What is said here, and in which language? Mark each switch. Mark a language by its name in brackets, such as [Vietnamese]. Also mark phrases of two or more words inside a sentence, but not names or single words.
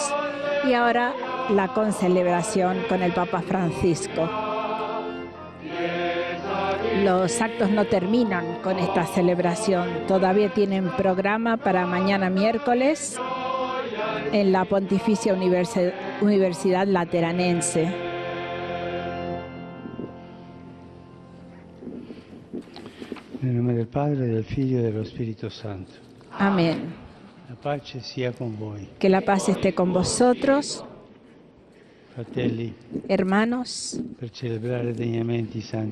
[Spanish] Y ahora la concelebración con el Papa Francisco. Los actos no terminan con esta celebración. Todavía tienen programa para mañana miércoles en la Pontificia Universidad Lateranense. [Italian] Nel nome del Padre, del Figlio e dello Spirito Santo. [Spanish] Amén. [Italian] La pace sia con voi. [Spanish] Que la paz esté con vosotros, [Italian] Fratelli, [Spanish] hermanos, [Italian] per celebrare degnamente i santi.